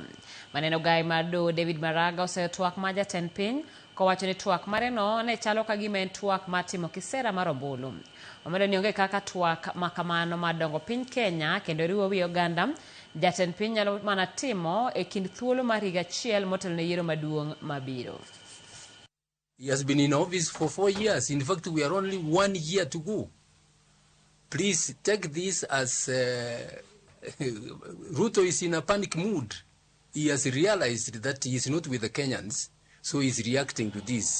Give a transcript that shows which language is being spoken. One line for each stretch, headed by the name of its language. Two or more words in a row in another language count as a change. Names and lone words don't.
Luo (Kenya and Tanzania): Maneno Ogai mar doho David Maraga oseyo twak ma jatend piny kowacho ni twak mare no ne chalo ka gima en twak matimo kisera mar ombulu. Omedo ni onge kaka twak makamano madongo piny Kenya kendo riwo wi oganda. Jatend piny nyalo mana timo e kind thuolo mar higa achiel motelo ne yiero maduong' mabiro.
English: He has been in office for 4 years. In fact, we are only 1 year to go. Please take this as Ruto is in a panic mood. He has realized that he is not with the Kenyans, so he is reacting to this.